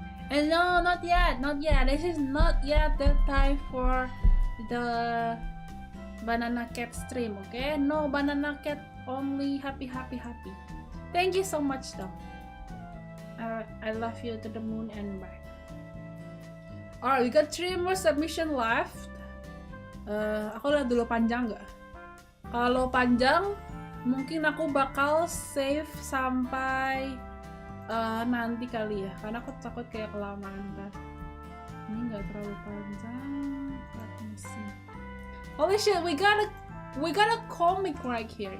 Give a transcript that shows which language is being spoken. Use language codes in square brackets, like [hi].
[en] And no, not yet. This is not yet the time for the banana cat stream, okay? No banana cat, only happy. Thank you so much though. I love you to the moon and back. Alright, we got 3 more submission left. [id] Aku lihat dulu panjang nggak? Kalau panjang, mungkin aku bakal save sampai nanti kali ya, karena aku takut kayak kelamaan kan. Ini nggak terlalu panjang. [en] Let me see. Holy shit, we got a comic right here.